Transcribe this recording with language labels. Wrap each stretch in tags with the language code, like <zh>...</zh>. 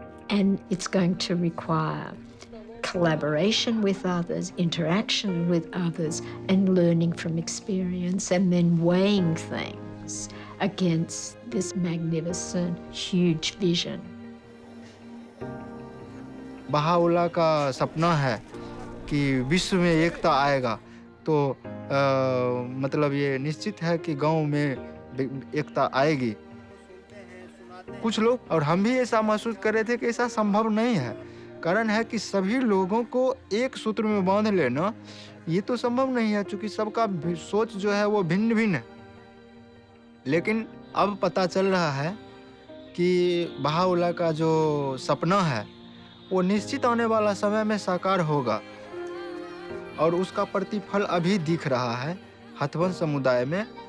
<en>And it's going to require collaboration with others, interaction with others, and learning from experience, and then weighing things against this magnificent, huge vision.</en> <hi>Bahá'u'lláh का सपना है कि विश्व में एकता आएगा, तो मतलब ये निश्चित है कि गांव में एकता आएगी। कुछ लोग और हम भी ऐसा महसूस कर रहे थे कि ऐसा संभव नहीं है। कारण है कि सभी लोगों को एक सूत्र में बांध लेना ये तो संभव नहीं है क्योंकि सबका सोच जो है वो भिन्न भिन्न है। लेकिन अब पता चल रहा है कि बहाउल्लाह का जो सपना है वो निश्चित आने वाला समय में साकार होगा और उसका प्रतिफल अभी दिख रहा है हथवंश समुदाय में।</hi>